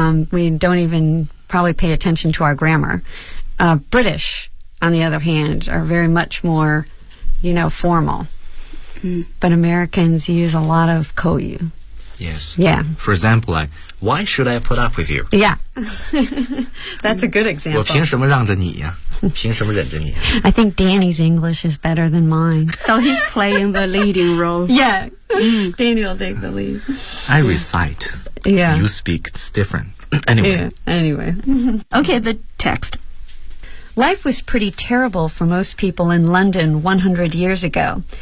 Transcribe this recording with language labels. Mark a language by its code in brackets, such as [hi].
[en] We don't even probably pay attention to our grammar. British, on the other hand, are very much more, you know, formal. But Americans use a lot of 口语. Yes. Yeah. For example, why should I put up with you? Yeah. That's a good example. [zh] 我凭什么让着你呀、啊、凭什么忍着你、啊、 [en] I think Danny's English is better than mine. So he's playing the leading role. Yeah. Danny will take the lead. I recite. Yeah. You speak. It's different. Anyway. Yeah. Anyway. Okay, the text. Life was pretty terrible for most people in London 100 years ago.